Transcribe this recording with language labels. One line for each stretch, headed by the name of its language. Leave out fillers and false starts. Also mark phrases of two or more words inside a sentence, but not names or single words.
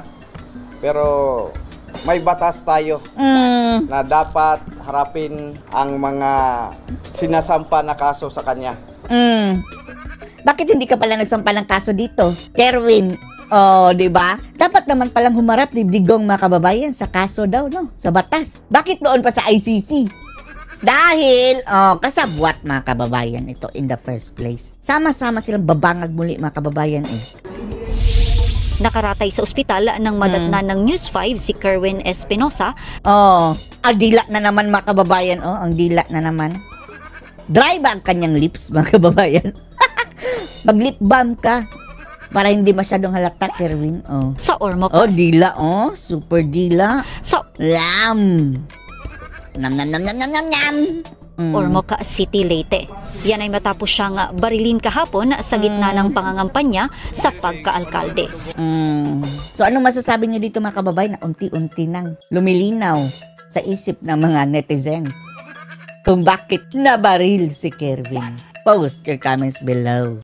Filipino: Pero may batas tayo na dapat harapin ang mga sinasampa na kaso sa kanya. Bakit hindi ka pala nagsampa ng kaso dito? Kerwin, di ba? Dapat naman palang humarap ni Digong mga kababayan sa kaso daw, sa batas. Bakit doon pa sa ICC? Dahil, kasabwat mga kababayan ito
English: in the first place.
Filipino: Sama-sama silang babangag muli mga kababayan Nakaratay sa ospital ng madatnan ng News 5 si Kerwin Espinosa. Ang dila na naman mga kababayan, ang dila na naman. Dry ba ang kanyang lips mga kababayan? Mag-
English: lip balm
Filipino: ka para hindi masyadong halata, Kerwin. Sa Ormoc. Dila, super dila. Sa Lam. Nam nam nam nam nam nam nam. Ormoc City, Leyte. Yan ay matapos siyang barilin kahapon sa gitna ng pangangampanya sa pagkaalkalde. So anong masasabi niyo dito mga kababayan na unti-unti nang lumilinaw sa isip ng mga netizens kung bakit nabaril si Kerwin?
English: Post your comments below.